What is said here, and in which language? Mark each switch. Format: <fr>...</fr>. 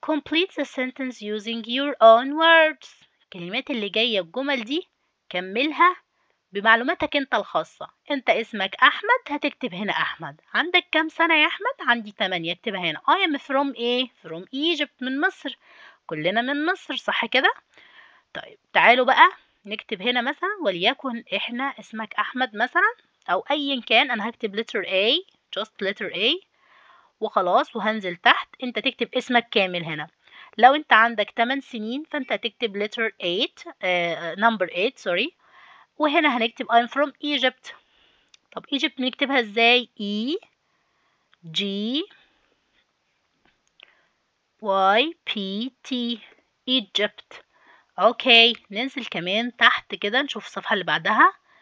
<en>complete the sentence using your own words.</en> <ar>الكلمات اللي جاية الجمل دي كملها بمعلوماتك انت الخاصة. انت اسمك احمد، هتكتب هنا احمد. عندك كام سنة يا احمد؟ عندي 8. اكتبها هنا</ar> <en>I am from</en> <ar>ايه؟</ar> <en>from Egypt،</en> <ar>من مصر. كلنا من مصر صح كده؟ طيب تعالوا بقى نكتب هنا مثلا وليكن احنا اسمك احمد مثلا او ايا كان. انا هكتب letter A،</ar> <en>just letter A</en> <ar>وخلاص، وهنزل تحت. انت تكتب اسمك كامل هنا. لو انت عندك 8 سنين فانت هتكتب letter 8</ar> <en>number 8 sorry.</en> <ar>وهنا هنكتب</ar> <en>I'm from Egypt.</en> <ar>طب Egypt بنكتبها ازاي؟ E G Y P T Egypt. اوكي، ننزل كمان تحت كده نشوف الصفحة اللي بعدها.</ar>